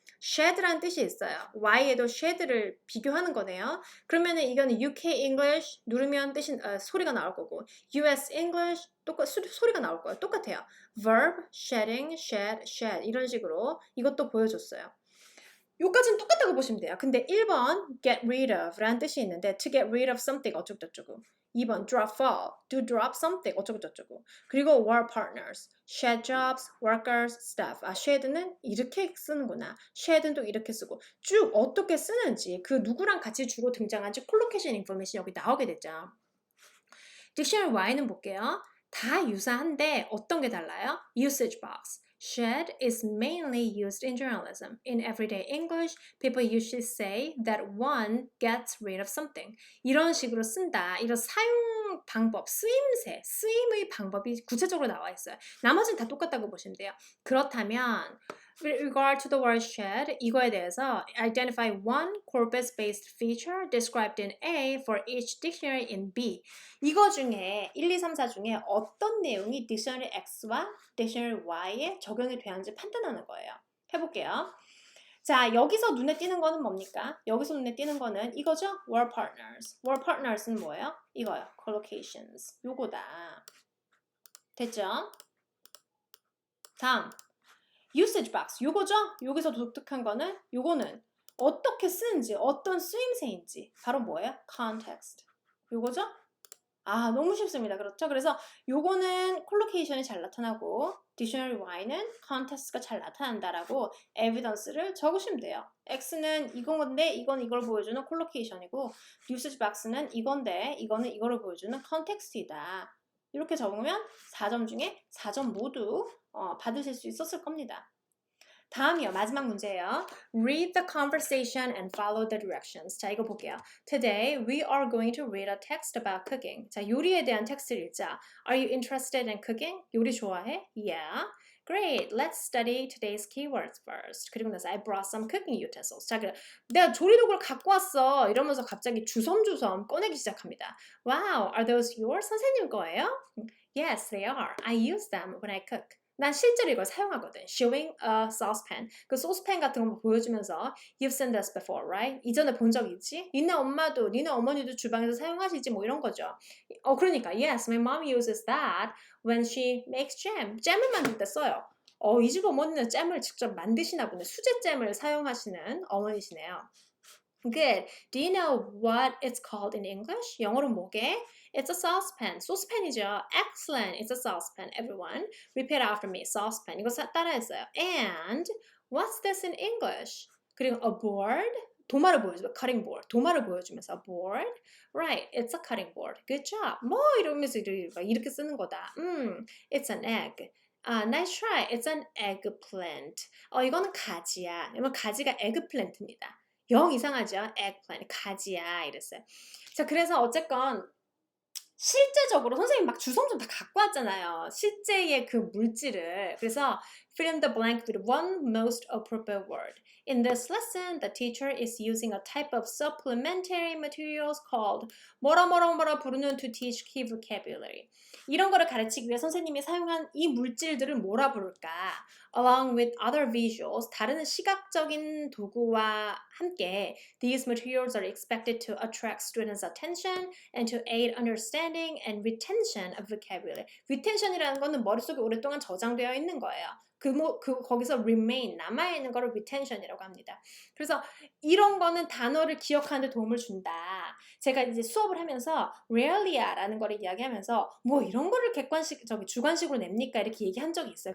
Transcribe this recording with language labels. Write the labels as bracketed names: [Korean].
[Korean] shed라는 뜻이 있어요. Y에도 shed를 비교하는 거네요. 그러면은 이거는 UK English 누르면 소리가 나올 거고, US English 소리가 나올 거예요. 똑같아요. verb, shedding, shed, shed 이런 식으로 이것도 보여줬어요. 요까지는 똑같다고 보시면 돼요. 근데 1번 get rid of 라는 뜻이 있는데 [English] to get rid of something [Korean] 어쩌고저쩌고, 2번 drop fall, [English] to drop something [Korean] 어쩌고저쩌고, 그리고 war partners, shed jobs, workers, staff. shed는 이렇게 쓰는구나, shed는 또 이렇게 쓰고, 쭉 어떻게 쓰는지, 그 누구랑 같이 주로 등장한지 콜로케이션 인포메이션 여기 나오게 됐죠. 딕셔너리 Y는 볼게요. 다 유사한데 어떤 게 달라요? [English] usage box. Shed is mainly used in journalism. In everyday English, people usually say that one gets rid of something. [Korean] 이런 식으로 쓴다. 이런 사용 방법, 쓰임의 방법이 구체적으로 나와 있어요. 나머지는 다 똑같다고 보시면 돼요. 그렇다면 [English] with regard to the word shed, [Korean] 이거에 대해서 [English] identify one corpus-based feature described in A for each dictionary in B. [Korean] 이거 중에 1, 2, 3, 4 중에 어떤 내용이 딕셔너리 X와 딕셔너리 Y에 적용이 되었는지 판단하는 거예요. 해볼게요. 자, 여기서 눈에 띄는 거는 뭡니까? 여기서 눈에 띄는 거는 이거죠? word partners. word partners는 뭐예요? 이거요. collocations. 요거다. 됐죠? 다음. usage box. 요거죠? 여기서 독특한 거는 요거는 어떻게 쓰는지, 어떤 쓰임새인지. 바로 뭐예요? context. 요거죠? 너무 쉽습니다. 그렇죠? 그래서 요거는 콜로케이션이 잘 나타나고 딕셔너리 Y는 컨텍스트가 잘 나타난다라고 에비던스를 적으시면 돼요. X는 이건데 이건 이걸 보여주는 콜로케이션이고 usage box는 이건데 이거는 이거를 보여주는 컨텍스트이다. 이렇게 적으면 4점 중에 4점 모두 받으실 수 있었을 겁니다. 다음이요. 마지막 문제예요. [English] Read the conversation and follow the directions. [Korean] 자, 이거 볼게요. [English] Today, we are going to read a text about cooking. [Korean] 자, 요리에 대한 텍스트를 읽자. [English] Are you interested in cooking? [Korean] 요리 좋아해? [English] Yeah. Great. Let's study today's keywords first. [Korean] 그리고 나서 [English] I brought some cooking utensils. [Korean] 자, 그래. 내가 조리도구를 갖고 왔어. 이러면서 갑자기 주섬주섬 꺼내기 시작합니다. [English] Wow, are those yours? [Korean] 선생님 거예요? [English] Yes, they are. I use them when I cook. [Korean] 난 실제로 이걸 사용하거든. [English] Showing a saucepan. [Korean] 그 소스팬 같은 거 보여주면서 [English] You've seen this before, right? [Korean] 이전에 본 적 있지? 니네 엄마도, 니네 어머니도 주방에서 사용하시지 뭐 이런 거죠. 그러니까 [English] Yes, my mom uses that when she makes jam. [Korean] 잼을 만들 때 써요. 이 집 어머니는 잼을 직접 만드시나 보네. 수제잼을 사용하시는 어머니시네요. [English] Good. Do you know what it's called in English? [Korean] 영어로 뭐게? [English] It's a saucepan. [Korean] 소스팬이죠. [English] Excellent. It's a saucepan. Everyone, repeat after me. [Korean] Saucepan. 이거 따라했어요. [English] And what's this in English? [Korean] 그리고 [English] a board. [Korean] 도마를 보여주면 cutting board. 도마를 보여주면서 a board. [English] Right. It's a cutting board. Good job. [Korean] 뭐 이러면서 이렇게 쓰는 거다. [English] It's an egg. Nice try. It's an eggplant. [Korean] 이거는 가지야. 이건 가지가 eggplant입니다. 영 이상하죠? eggplant, 가지야 이랬어요. 자, 그래서 어쨌건 실제적으로 선생님 막 주섬주섬 다 갖고 왔잖아요. 실제의 그 물질을. 그래서 [English] fill in the blank with one most appropriate word. In this lesson, the teacher is using a type of supplementary materials called [Korean] 뭐라 부르는 [English] to teach key vocabulary. [Korean] 이런 거를 가르치기 위해 선생님이 사용한 이 물질들을 뭐라 부를까? [English] Along with other visuals, [Korean] 다른 시각적인 도구와 함께 [English] these materials are expected to attract students' attention and to aid understanding and retention of vocabulary. [Korean] retention이라는 거는 머릿속에 오랫동안 저장되어 있는 거예요. 거기서 remain, 남아있는 거를 retention이라고 합니다. 그래서 이런 거는 단어를 기억하는 데 도움을 준다. 제가 이제 수업을 하면서 rarely라는 거를 이야기하면서 뭐 이런 거를 주관식으로 냅니까? 이렇게 얘기한 적이 있어요.